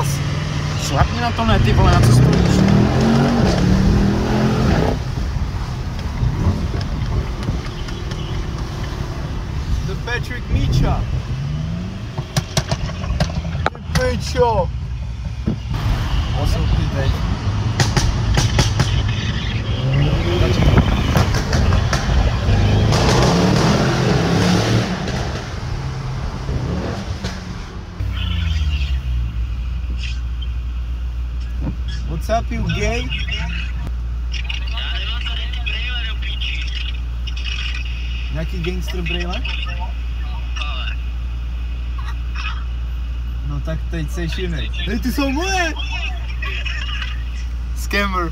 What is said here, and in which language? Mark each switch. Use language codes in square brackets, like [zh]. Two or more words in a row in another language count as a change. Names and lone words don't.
[cs] Šlapni na to, ne, ty vole, na co stojíš? [en] The Patrick Míča. [cs] Péčo! Poslouchej teď. [en] What's up, you gay? [cs] Nějaký gangster brýle? No tak teď seš jiný. Hej, ty jsou moje! Scammer.